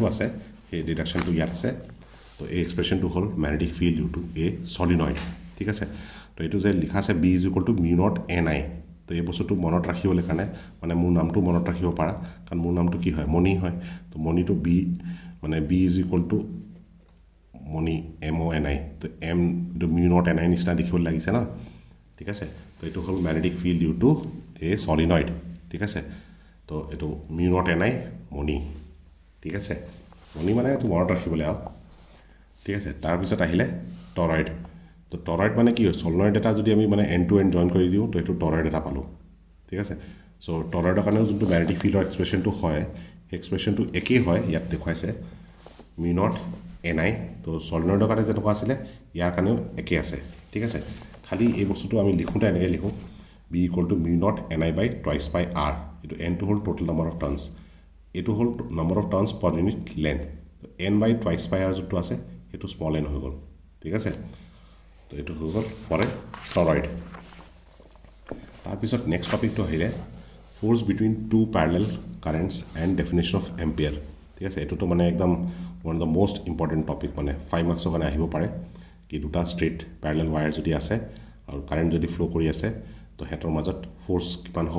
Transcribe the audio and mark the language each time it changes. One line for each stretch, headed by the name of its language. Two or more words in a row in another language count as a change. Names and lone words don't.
Assamese: আছে সেই ডিডাকশ্যনটো ইয়াত আছে তো এই এক্সপ্ৰেছনটো হ'ল
English: magnetic field you to a solenoid
Assamese: ঠিক আছে তো এইটো যে লিখা আছে
English: b is equal to mu naught ni
Assamese: তো এই বস্তুটো মনত ৰাখিবলৈ কাৰণে মানে মোৰ নামটো মনত ৰাখিব পাৰা কাৰণ মোৰ নামটো কি হয় মনি হয় তো মনিটো b মানে
English: b is equal to Moni MONI
Assamese: তো
English: m to mu naught ni
Assamese: নিচিনা দেখিবলৈ লাগিছে না ঠিক আছে তো এইটো হ'ল
English: magnetic field you to a solenoid
Assamese: ঠিক আছে তো এইটো
English: mu naught ni Moni
Assamese: ঠিক আছে Moni মানে এইটো মনত ৰাখিবলৈ আৰু ঠিক আছে তাৰপিছত আহিলে টৰয়েড তো টৰয়েড মানে কি হয় সলিনয়েড এটা যদি আমি মানে
English: end to end
Assamese: জয়েন কৰি দিওঁ তো এইটো টৰয়েড এটা পালো ঠিক আছে সো টৰয়েডৰ কাৰণে যোনটো
English: magnetic field
Assamese: এক্সপ্ৰেছনটো হয় এক্সপ্ৰেছনটো একেই হয় ইয়াত দেখুৱাইছে
English: mu naught ni
Assamese: তো সলিনয়েডৰ কাৰণে যেনেকুৱা আছিলে ইয়াৰ কাৰণেও একে আছে ঠিক আছে খালি এই বস্তুটো আমি লিখোঁতে এনেকৈ লিখোঁ
English: b equal to mu naught ni by twice by r
Assamese: এইটো n টো হ'ল
English: total number of turns
Assamese: এইটো হ'ল
English: number of turns per unit length
Assamese: তো
English: n by twice by r
Assamese: যোনটো আছে সেইটো
English: small n
Assamese: হৈ গ'ল ঠিক আছে তো এইটো হৈ গ'ল
English: for a toroid
Assamese: তাৰপিছত
English: next topic
Assamese: আহিলে
English: force between two parallel currents and definition of ampere
Assamese: ঠিক আছে এইটোতো মানে একদম
English: one of the most important topic
Assamese: মানে 5 মাৰ্কছৰ কাৰণে আহিব পাৰে কি দুটা
English: straight parallel wire
Assamese: যদি আছে আৰু কাৰেণ্ট যদি ফ্ল' কৰি আছে তো সিহঁতৰ মাজত ফ'ৰ্চ কিমান হ'ব